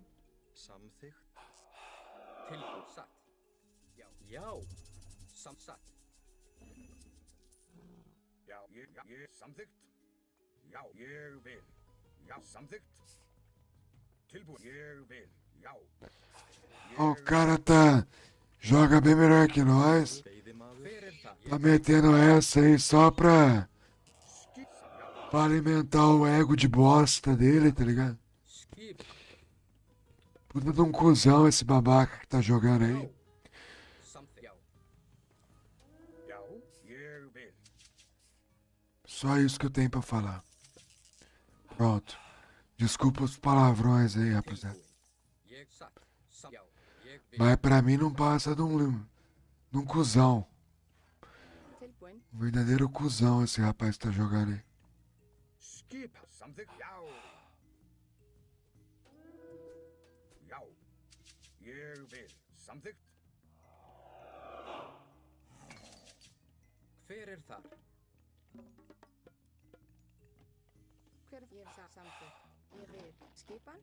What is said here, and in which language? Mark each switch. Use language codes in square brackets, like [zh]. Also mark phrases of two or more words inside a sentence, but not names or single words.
[is] Samþykkt. Tilbúin. Satt. Já. Já. Satt. Já, ég samþykkt. Já, ég vil. Já, samþykkt. Tilbúin, ég vil. Já. [pt] Ó, o cara joga bem melhor que nós. [is] Veiðimaður. Hver er það? [pt] Tá metendo essa aí só pra alimentar o ego de bosta dele, tá ligado? [is] Skip. [pt] Puta de um cuzão esse babaca que tá jogando aí. [is] Samþykkt. Já. Já, ég vil. [pt] Só isso que eu tenho pra falar. Pronto. Desculpa os palavrões aí, rapaziada. [is] Tilbúin. Ég satt. Já. Ég vil. [pt] Mas pra mim não passa de um cuzão. [is] Tilbúin. [pt] Um verdadeiro cuzão esse rapaz que tá jogando aí. [is] Skipan, samþykkt. Já. Já. Ég vil. Samþykkt. Hver er þar? Hver ég samþykkt. Ég vil. Skipan.